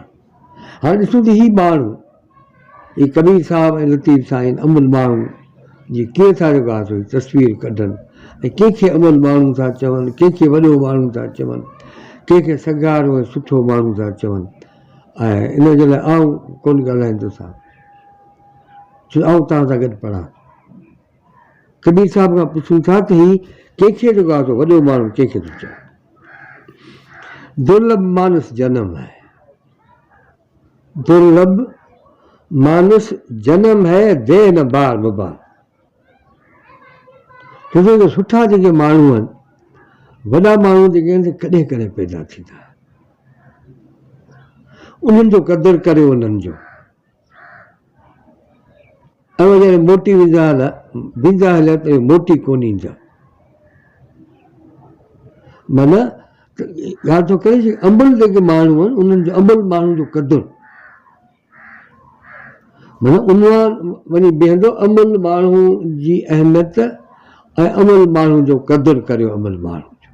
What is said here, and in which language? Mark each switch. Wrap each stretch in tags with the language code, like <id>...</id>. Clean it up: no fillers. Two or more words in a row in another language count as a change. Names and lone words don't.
<sd>हाणे ॾिसूं त हीअ माण्हू, हीअ कबीर साहिब ऐं लतीफ़ साईं अमुल माण्हू जी कीअं था जेको आहे सो तस्वीर कढनि, ऐं कंहिंखे अमुल माण्हू था चवनि, कंहिंखे वॾो माण्हू था चवनि, कंहिंखे सगारो ऐं सुठो माण्हू था चवनि। ऐं इन जे लाइ आऊं कोन ॻाल्हाईंदोसां, छो आऊं तव्हां सां गॾु पढ़ां। कबीर साहिब खां पुछूं था त हीअ कंहिंखे जेको आहे सो वॾो माण्हू कंहिंखे थो चए।</sd> <hi>दुर्लभ मानस जनम है, दुर्लभ मानस जनम है, दे न बार बबार।</hi> <sd>छोजो सुठा जेके माण्हू आहिनि, वॾा माण्हू जेके आहिनि कॾहिं कॾहिं पैदा थींदा, उन्हनि जो क़दुरु करे उन्हनि जो। ऐं जॾहिं मोटी वेंदा हलिया त मोटी कोन ईंदा, माना ॻाल्हि थो करे अमुल जेके माण्हू आहिनि उन्हनि जो अमुल माण्हू जो क़दुरु, माना उन वञी बीहंदो अमुल माण्हू जी अहमियत ऐं अमुल माण्हू जो क़दुरु करियो अमुल माण्हू जो।</sd>